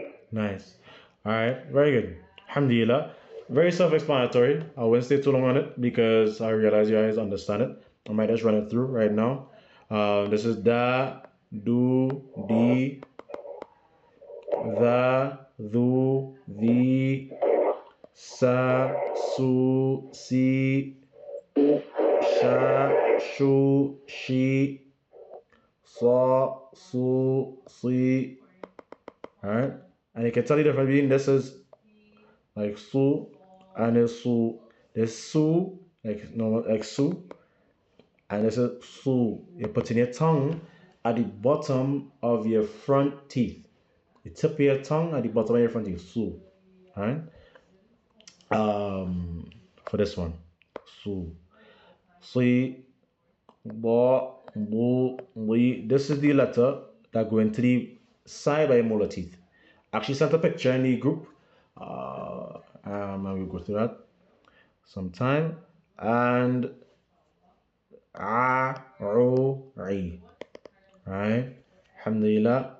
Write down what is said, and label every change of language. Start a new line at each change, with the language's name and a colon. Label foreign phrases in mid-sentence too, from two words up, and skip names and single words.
English: Nice. All right. Very good. Alhamdulillah. Very self-explanatory. I won't stay too long on it because I realize you guys understand it. I might just run it through right now. This is da, do, di, the, du, the, sa, su, si, sha, shu, she, sa, su, si. Alright? And you can tell the difference between this is like su and this su. This su, like normal, like su, and this is su. You're putting your tongue at the bottom of your front teeth. You tip your tongue at the bottom of your front teeth. Su. Alright? For this one. Su. Si, bo, bu, li. This is the letter that go into the side by your molar teeth. Actually sent a picture in the group. And we'll go through that sometime. And ri. Right? Alhamdulillah.